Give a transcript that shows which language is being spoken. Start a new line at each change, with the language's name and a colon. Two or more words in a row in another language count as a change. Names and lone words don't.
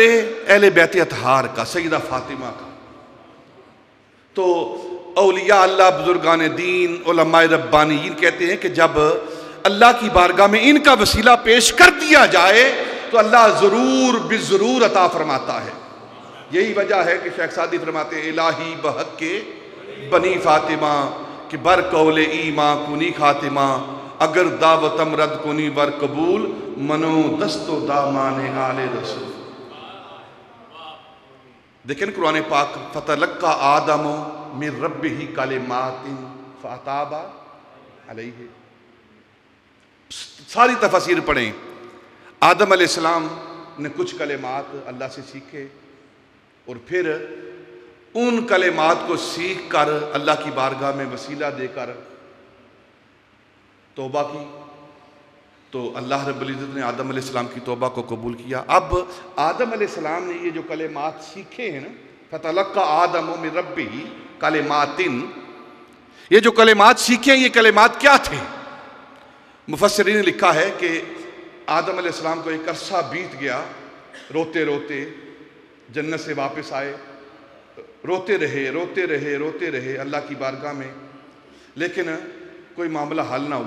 Urdu: اہل بیت اطہار کا، سیدہ فاطمہ کا۔ تو اولیاء اللہ، بزرگان دین، علماء ربانیین کہتے ہیں کہ جب اللہ کی بارگاہ میں ان کا وسیلہ پیش کر دیا جائے تو اللہ ضرور بالضرور عطا فرماتا ہے۔ یہی وجہ ہے کہ شیخ سعدی فرماتے ہیں،
Persian: الہی بحق کے بنی فاطمہ کہ بر قول ایماں کنی خاتمہ، اگر دعوتم رد کنی ور قبول، منو دست و دامان آل رسول۔
Urdu: دیکھیں قرآن پاک،
Arabic: فتلقى آدم من ربہ کلمات فاتاب علیہ،
Urdu: ساری تفاسیر پڑھیں۔ آدم علیہ السلام نے کچھ کلمات اللہ سے سیکھے، اور پھر ان کلمات کو سیکھ کر اللہ کی بارگاہ میں وسیلہ دے کر توبہ کی تو اللہ رب العزت نے آدم علیہ السلام کی توبہ کو قبول کیا۔ اب آدم علیہ السلام نے یہ جو کلمات سیکھے ہیں نا،
Arabic: فَتَلَقَّى آدَمُ مِن رَبِّهِ کلماتٍ،
Urdu: یہ جو کلمات سیکھے ہیں یہ کلمات کیا تھے؟ مفسرین نے لکھا ہے کہ آدم علیہ السلام کو ایک عرصہ بیت گیا، روتے روتے جنت سے واپس آئے، روتے رہے اللہ کی بارگاہ میں، لیکن کوئی معاملہ حل نہ ہوا۔